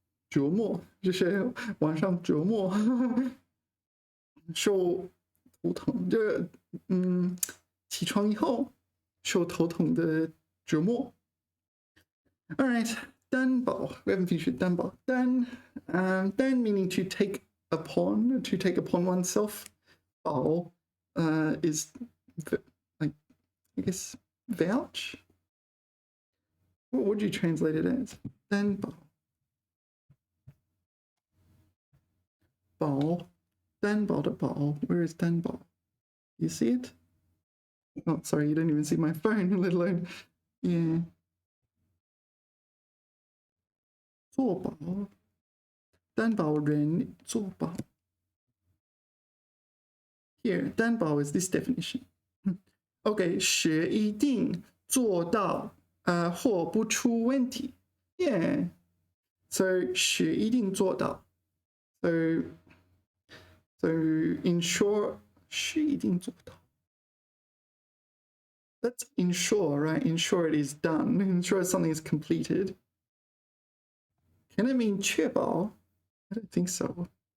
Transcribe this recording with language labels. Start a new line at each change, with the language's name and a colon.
Chinese: 折磨就是晚上折磨，受头疼，起床以后受头疼的折磨。
English: All right, 担保 we haven't featured 担保。 担meaning to take upon oneself. 保 is like I guess vouch. What would you translate it as?
Chinese: 担保。保 担保的保
English: where is
Chinese: 担保?
English: You see it? Oh, sorry, you don't even see my phone, let alone, yeah.
Chinese: 做保担保人做保
English: Here,
Chinese: 担保
English: is this definition.
Chinese: Okay, 是一定做到或不出问题 Yeah.
English: So
Chinese: 是一定做到
English: So ensure 是一定做到 Let's ensure, right? Ensure it is done. Ensure something is completed. Can it mean 确保? I don't think so.